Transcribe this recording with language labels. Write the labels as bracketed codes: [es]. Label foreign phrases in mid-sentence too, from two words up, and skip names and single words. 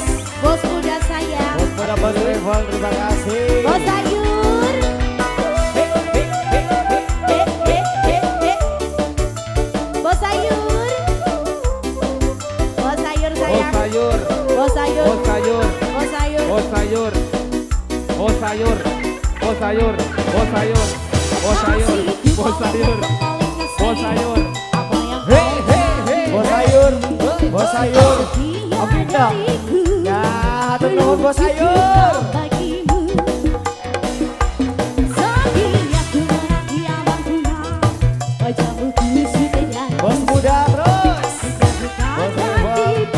[id] Bos muda saya. Bos muda Bos Travel, terima kasih. Bos Sayur. Bos Sayur. Bos Sayur sayang. Bos Sayur. Bos Sayur. Bos Sayur. Bos Sayur. Bos Sayur. Bos Sayur. Bos Sayur. Bos Sayur. Bos Sayur. Bos Sayur. Hei hei hei. Bos Sayur. Bos Sayur. Oke dong. Ya, [su] hatur nuhun [id] Bos Sayur. Bos muda terus. Bos Travel.